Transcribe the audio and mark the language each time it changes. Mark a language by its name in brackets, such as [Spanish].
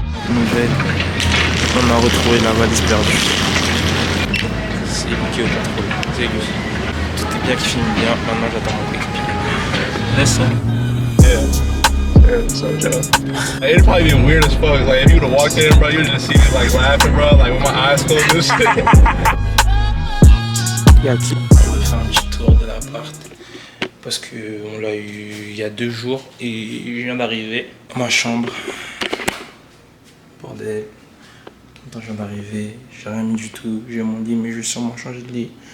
[French] Nouvelle, on a retrouvé la valise perdue. C'est lui qui est au contrôle, c'est lui. Tout est bien qui finit bien, maintenant j'attends mon coéquipier. Laisse ça. [English] Yeah, so chill. Like, it'd probably be weird as fuck. Like, if you would've walked in, bro, you'd just see me, like, laughing, bro, like, with my eyes closed and shit. [French] Il y a qui? On va faire un petit tour de l'appart. Parce qu'on l'a eu il y a 2 jours et il vient d'arriver. Ma chambre. Bordel. Quand je viens d'arriver, j'ai rien mis du tout. J'ai mon lit, mais je vais sûrement changer de lit.